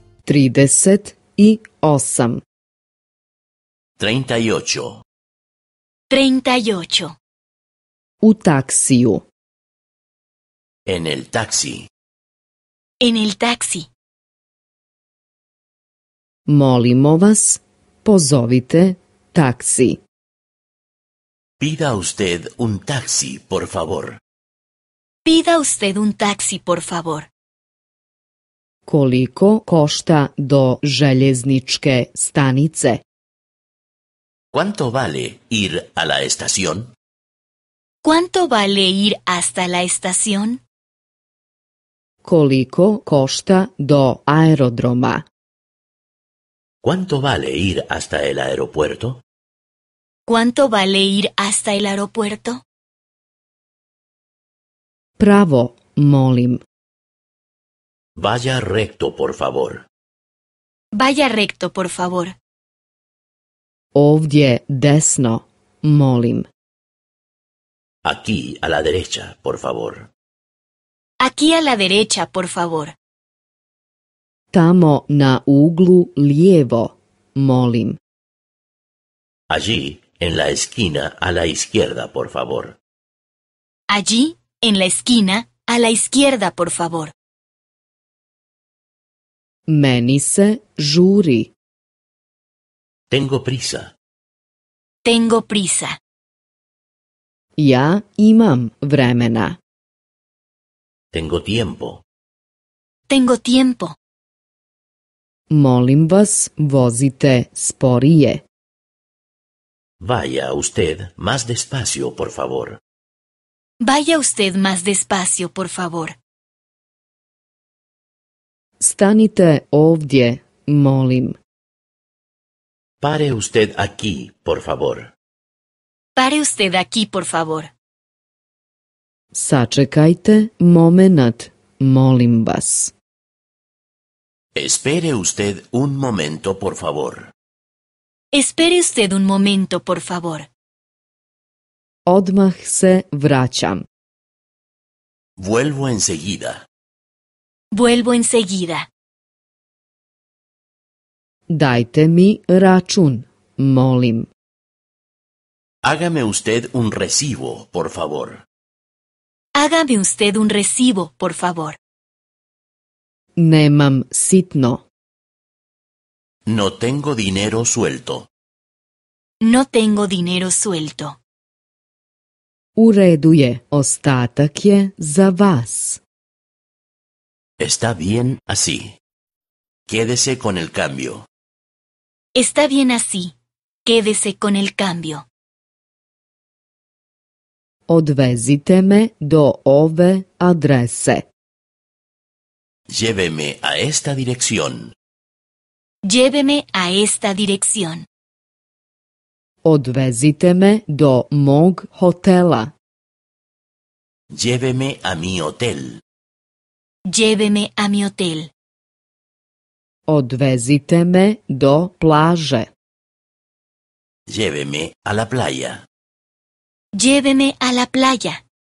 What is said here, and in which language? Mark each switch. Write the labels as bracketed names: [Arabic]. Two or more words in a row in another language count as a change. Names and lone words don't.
[Bosnian] 38. 38. 38. U taksiju. [Spanish] En el taxi. En el taxi. [Bosnian] Molimo vas, pozovite taksi. [Spanish] Pida usted un taxi, por favor. Pida usted un taxi, por favor. [Bosnian] Koliko košta do željezničke stanice? [Spanish] ¿Cuánto vale ir a la estación? ¿Cuánto vale ir hasta la estación? [Bosnian] Koliko košta do aerodroma? [Spanish] ¿Cuánto vale ir hasta el aeropuerto? ¿Cuánto vale ir hasta el aeropuerto? [Bosnian] Pravo, molim. [Spanish] Vaya recto, por favor. Vaya recto, por favor. [Bosnian] Ovdje desno, molim. [Spanish] Aquí, a la derecha, por favor. Aquí a la derecha, por favor. [Bosnian] Tamo na uglu lijevo, molim. [Spanish] Allí, en la esquina, a la izquierda, por favor. Allí, en la esquina, a la izquierda, por favor. [Bosnian] Meni se žuri. [Spanish] Tengo prisa. Tengo prisa. [Bosnian] Ja imam vremena. [Spanish] Tengo tiempo. Tengo tiempo. [Bosnian] Molim vas, vozite sporije. [Spanish] Vaya usted más despacio, por favor. Vaya usted más despacio, por favor. [Bosnian] Stanite ovdje, molim. [Spanish] Pare usted aquí, por favor. Pare usted aquí, por favor. [Bosnian] Sačekajte momenat, molim vas. [Spanish] Espere usted un momento, por favor. Espere usted un momento, por favor. [Bosnian] Odmah se vraćam. [Spanish] Vuelvo enseguida. Vuelvo enseguida. [Bosnian] Dajte mi račun, molim. [Spanish] Hágame usted un recibo, por favor. Hágame usted un recibo, por favor. [Bosnian] Nemam sitno. [Spanish] No tengo dinero suelto. No tengo dinero suelto. [Bosnian] U redu je, ostatak je za vas. [Spanish] Está bien así. Quédese con el cambio. Está bien así. Quédese con el cambio. [Bosnian] Odvezite me do ove adrese. [Spanish] Lléveme a esta dirección. Lléveme a esta dirección. [Bosnian] Odvezite me do mog hotela. [Spanish] Lléveme a mi hotel. Lléveme a mi hotel. [Bosnian] Odvezite me do plaže. [Spanish] Lléveme a la playa. Lléveme a la playa.